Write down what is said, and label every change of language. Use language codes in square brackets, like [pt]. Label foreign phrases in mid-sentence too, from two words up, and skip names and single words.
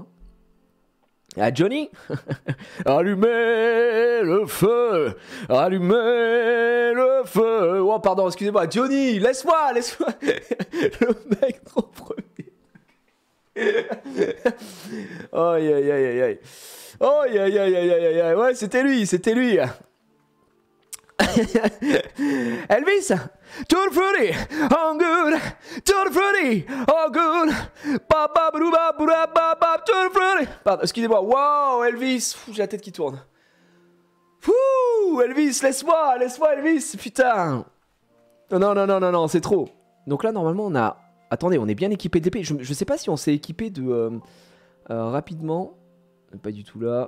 [fr] Ah, Johnny. Allumez le feu. Allumez le feu. Oh, pardon, excusez-moi. Johnny, laisse-moi. Le mec trop premier. Oh, aïe. Oh, aïe. Ouais, c'était lui. [en] Elvis, Tutti Frutti, oh good, Tutti Frutti, oh good, Tutti Frutti. [fr] Pardon, excusez-moi, wow, Elvis, j'ai la tête qui tourne. Elvis, laisse-moi, Elvis, putain. Non, c'est trop. Donc là, normalement, on a... Attendez, on est bien équipé d'épée. Je sais pas si on s'est équipé de... rapidement. Pas du tout là.